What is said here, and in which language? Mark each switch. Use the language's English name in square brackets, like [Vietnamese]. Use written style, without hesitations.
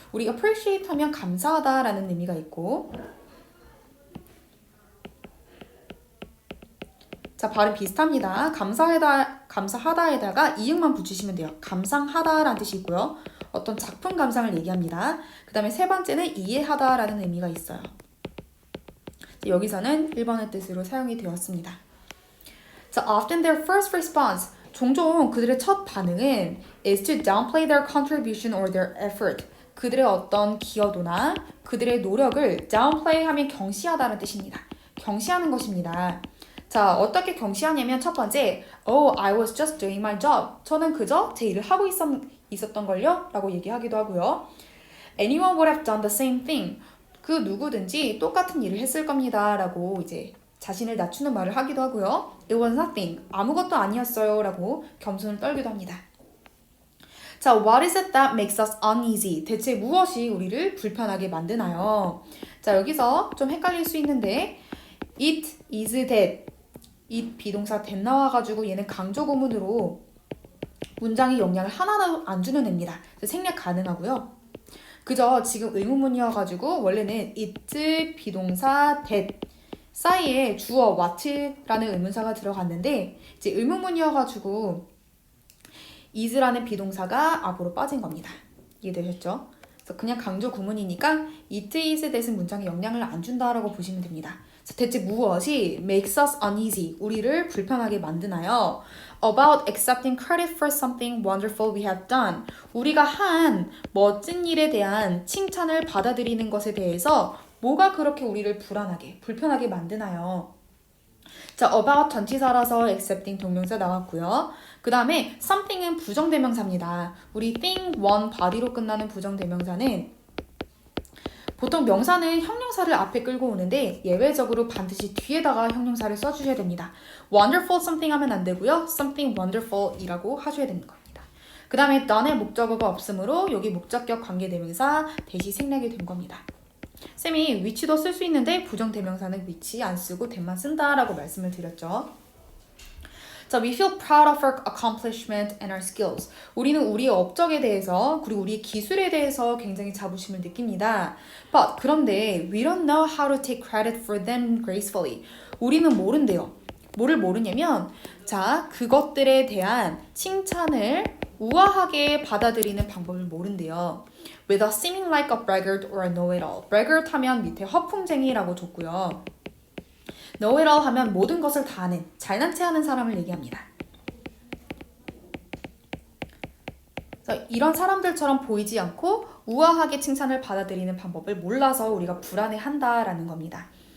[Korean] 우리 appreciate 하면 감사하다라는 의미가 있고, 자, 발음 비슷합니다. 감사하다에다가 이응만 붙이시면 돼요. 감상하다라는 뜻이 있고요. 어떤 작품 감상을 얘기합니다. 그 다음에 세 번째는 이해하다라는 의미가 있어요. 여기서는 1번의 뜻으로 사용이 되었습니다. [English] 자, often their first response. [Korean] 종종 그들의 첫 반응은 [English] is to downplay their contribution or their effort. [Korean] 그들의 어떤 기여도나 그들의 노력을 downplay 하면 경시하다는 뜻입니다. 경시하는 것입니다. 자, 어떻게 경시하냐면 첫 번째, [English] Oh, I was just doing my job. [Korean] 저는 그저 제 일을 하고 있었던걸요? 라고 얘기하기도 하고요. [English] Anyone would have done the same thing. [Korean] 그 누구든지 똑같은 일을 했을 겁니다. 라고 이제 자신을 낮추는 말을 하기도 하고요. [English] It was nothing. [Korean] 아무것도 아니었어요. 라고 겸손을 떨기도 합니다. [English] 자, what is it that makes us uneasy? [Korean] 대체 무엇이 우리를 불편하게 만드나요? 자, 여기서 좀 헷갈릴 수 있는데 it is that it 비동사 that 나와가지고 얘는 강조구문으로 문장의 영향을 하나도 안 주는 애입니다. 생략 가능하고요. 그저 지금 의문문이어가지고 원래는 it 비동사 that 사이에 주어 what라는 의문사가 들어갔는데 이제 의문문이어가지고 is라는 비동사가 앞으로 빠진 겁니다. 이해되셨죠? 그래서 그냥 강조 구문이니까 it is that은 문장에 영향을 안 준다라고 보시면 됩니다. 대체 무엇이 [English] makes us uneasy, [Korean] 우리를 불편하게 만드나요? [English] About accepting credit for something wonderful we have done. [Korean] 우리가 한 멋진 일에 대한 칭찬을 받아들이는 것에 대해서 뭐가 그렇게 우리를 불편하게 만드나요? 자, about 전치사라서 accepting 동명사 나왔고요. 그 다음에 something은 부정대명사입니다. 우리 thing, one, body로 끝나는 부정대명사는 보통 명사는 형용사를 앞에 끌고 오는데 예외적으로 반드시 뒤에다가 형용사를 써주셔야 됩니다. wonderful something 하면 안 되고요. something wonderful 이라고 하셔야 되는 겁니다. 그 다음에 done의 목적어가 없으므로 여기 목적격 관계대명사 that이 생략이 된 겁니다. 쌤이 which도 쓸 수 있는데 부정대명사는 which 안 쓰고 that만 쓴다라고 말씀을 드렸죠. [English] 자, we feel proud of our accomplishment and our skills. [Korean] 우리는 우리의 업적에 대해서 그리고 우리의 기술에 대해서 굉장히 자부심을 느낍니다. [English] But [Korean] 그런데 [English] we don't know how to take credit for them gracefully. [Korean] 우리는 모른대요. 뭐를 모르냐면 자, 그것들에 대한 칭찬을 우아하게 받아들이는 방법을 모른대요. [English] Without seeming like a braggart or a know-it-all. [Korean] braggart 하면 밑에 허풍쟁이라고 줬고요. know-it-all 하면 모든 것을 다 아는, 잘난 체하는 사람을 얘기합니다. 이런 사람들처럼 보이지 않고 우아하게 칭찬을 받아들이는 방법을 몰라서 우리가 불안해한다라는 겁니다.